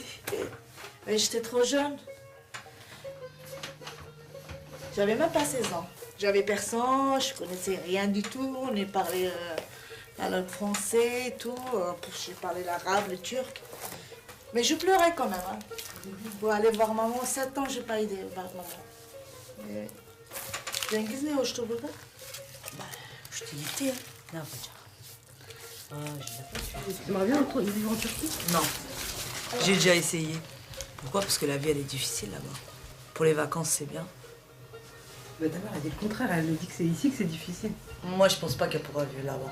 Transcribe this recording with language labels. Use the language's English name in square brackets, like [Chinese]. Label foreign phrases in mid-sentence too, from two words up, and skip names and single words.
[French] Mais j'étais trop jeune. J'avais même pas 16 ans. J'avais personne, je connaissais rien du tout. On est parlé la langue français et tout. Je parlais l'arabe, le turc. Mais je pleurais quand même. Hein. Pour aller voir maman, 7 ans, je n'ai pas aidé voir maman. [Turkish] Cengiz ne hoştu burada? [French] Je t'ai dit, non, Tu aimerais bien vivre en Turquie? non, j'ai déjà essayé. Pourquoi? Parce que la vie, elle est difficile là-bas. Pour les vacances, c'est bien. Bah, ta mère, elle dit le contraire. Elle dit que c'est ici que c'est difficile. Moi, je pense pas qu'elle pourra vivre là-bas.